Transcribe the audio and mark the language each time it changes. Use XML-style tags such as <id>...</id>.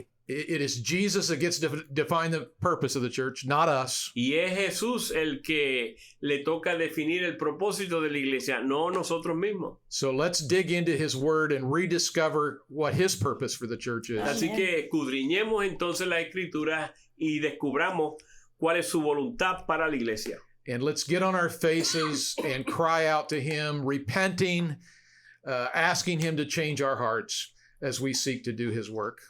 <en>It is Jesus that gets to define the purpose of the church, not us.</en> <es>Y es Jesús el que le toca definir el propósito de la iglesia, no nosotros mismos.</es> <en>So let's dig into his word and rediscover what his purpose for the church is.</en> <es>Así que escudriñemos entonces la escritura y descubramos cuál es su voluntad para la iglesia.</es> <en>And let's get on our faces and cry out to him, repenting, asking him to change our hearts as we seek to do his work.</en>